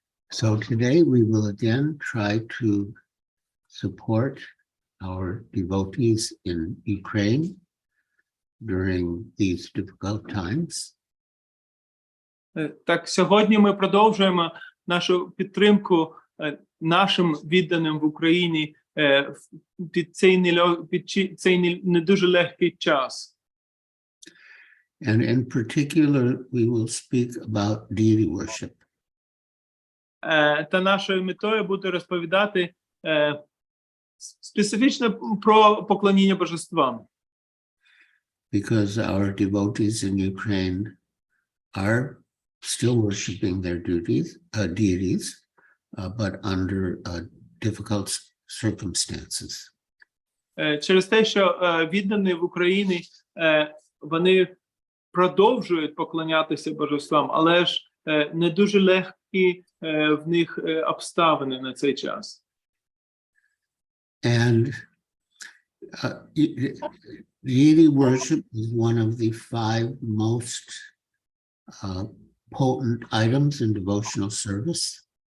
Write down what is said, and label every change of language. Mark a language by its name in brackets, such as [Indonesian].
[English] So today we will again try to support our devotees in Ukraine during these difficult times. [Ukrainian] Так, сьогодні ми продовжуємо нашу підтримку нашим відданим в Україні під цей не дуже легкий час. [English] And in particular, we will speak about deity worship. [Ukrainian] Та нашою метою буде розповідати специфічно про поклоніння божествам. [English] Because our devotees in Ukraine are still worshiping their deities, but under difficult circumstances. [Ukrainian] Через те, що віддані в Україні, вони продовжують поклонятися божествам, але ж не дуже легкі в них обставини на цей час. [English] And deity worship is one of the 5 most potent items in devotional service.